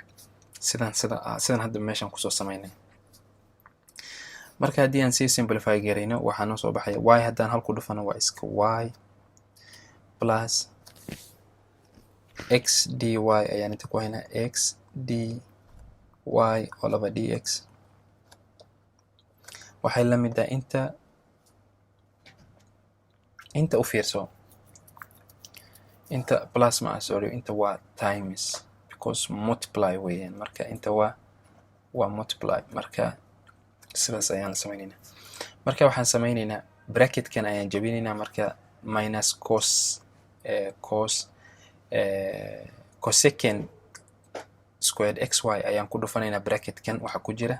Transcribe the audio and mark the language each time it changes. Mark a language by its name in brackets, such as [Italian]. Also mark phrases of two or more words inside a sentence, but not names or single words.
[Somali] sidan hadda meeshaan kusoo samaynay. marka haddii aan sii simplify garayno waxaa noo soo baxaya y haddaan halku dhufano waa iska [English] y plus x dy [Somali] ayaan inta ku haynaa [English] x dy all over dx. [Somali] waxay la mid tahay inta u fiirso, inta plus ma sorry, inta waa [English] times because multiply [Somali] weeyaan. marka inta waa multiply, marka sidaas ayaan sameynaynaa. marka waxaan sameynaynaa bracket-kan ayaan jabinaynaa, marka [English] minus cosecant squared xy [Somali] ayaan ku dhufanaynaa bracket-kan waxa ku jira.